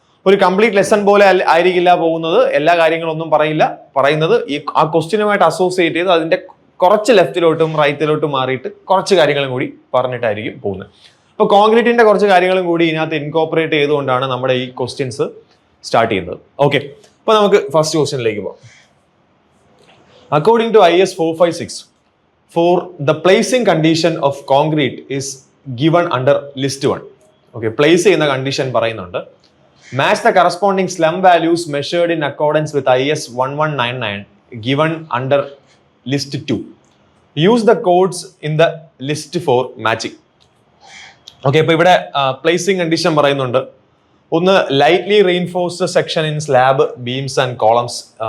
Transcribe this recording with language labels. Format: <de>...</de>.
<ml>ഒരു complete lesson പോലെ ആയിരിക്കില്ല പോകുന്നത്, എല്ലാ കാര്യങ്ങളൊന്നും പറയുന്നത് ആ ക്വസ്റ്റ്യനുമായിട്ട് അസോസിയേറ്റ് ചെയ്ത് അതിന്റെ കുറച്ച് ലെഫ്റ്റിലോട്ടും റൈറ്റിലോട്ടും മാറിയിട്ട് കുറച്ച് കാര്യങ്ങളും കൂടി പറഞ്ഞിട്ടായിരിക്കും പോകുന്നത്. അപ്പോൾ കോൺക്രീറ്റിന്റെ കുറച്ച് കാര്യങ്ങളും കൂടി ഇതിനകത്ത് ഇൻകോപ്പറേറ്റ് ചെയ്തുകൊണ്ടാണ് നമ്മുടെ ഈ ക്വസ്റ്റ്യൻസ് സ്റ്റാർട്ട് ചെയ്യുന്നത്. ഓക്കെ, അപ്പോൾ നമുക്ക് ഫസ്റ്റ് ക്വസ്റ്റ്യനിലേക്ക് പോകാം.</ml> <en>According to IS 456, for the placing condition of concrete is given under list 1.</en> <ml>Okay, place ചെയ്യുന്ന കണ്ടീഷൻ പറയുന്നുണ്ട്.</ml> <en>Match the corresponding slum values measured in accordance with IS 1199 given under list 2. Use the codes in the list for matching.</en> <ml>Okay, അപ്പോൾ ഇവിടെ placing condition പറയുന്നുണ്ട്. ഒന്ന്,</ml> <en>Lightly reinforced section in slab, beams and columns.</en>